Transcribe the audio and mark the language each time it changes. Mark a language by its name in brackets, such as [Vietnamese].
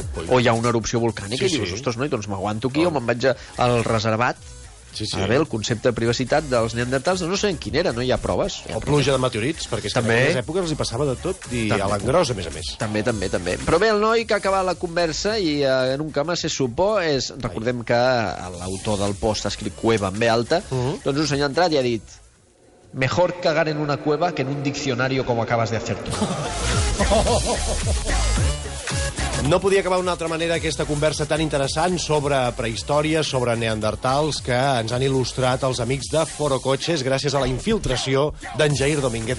[Catalan] O hi ha una erupció volcànica i dius: ostres, doncs m'aguanto aquí o me'n vaig al reservat. Ara bé, el concepte de privacitat dels neandertals no sabem quin era, no hi ha proves. O pluja de meteorits, perquè és que en aquelles èpoques els hi passava de tot i a l'engròs, a més. També. Però bé, el noi que ha acabat la conversa i en un cama se supo és... Recordem que l'autor del post ha escrit Cueva en B alta, doncs un senyor ha entrat i ha dit: [Spanish] mejor cagar en una cueva que en un diccionario como acabas de hacer tú. [Catalan] No podia acabar d'una altra manera aquesta conversa tan interessant sobre prehistòria, sobre neandertals, que ens han il·lustrat els amics de Foro Cotxes gràcies a la infiltració d'en Jair Domínguez.